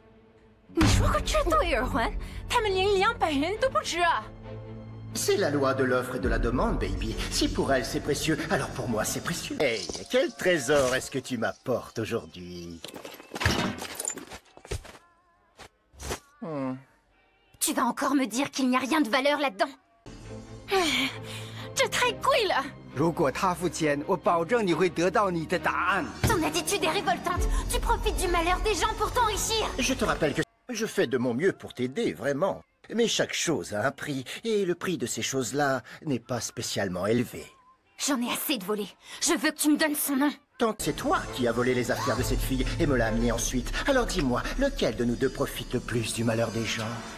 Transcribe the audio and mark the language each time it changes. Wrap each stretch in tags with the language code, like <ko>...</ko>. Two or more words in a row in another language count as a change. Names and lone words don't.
<fr>C'est la loi de l'offre et de la demande, baby. Si pour elle c'est précieux, alors pour moi c'est précieux. Hey, quel trésor est-ce que tu m'apportes aujourd'hui? Tu vas encore me dire qu'il n'y a rien de valeur là-dedans?</fr> <zh>这太贵了！如果他付钱，我保证你会得到你的答案。</zh> <fr>Ton attitude est révoltante. Tu profites du malheur des gens pour t'enrichir. Je te rappelle que je fais de mon mieux pour t'aider, vraiment. Mais chaque chose a un prix, et le prix de ces choses-là n'est pas spécialement élevé. J'en ai assez de voler. Je veux que tu me donnes son nom. Tant que c'est toi qui as volé les affaires de cette fille et me l'as amenée ensuite, alors dis-moi, lequel de nous deux profite le plus du malheur des gens?</fr>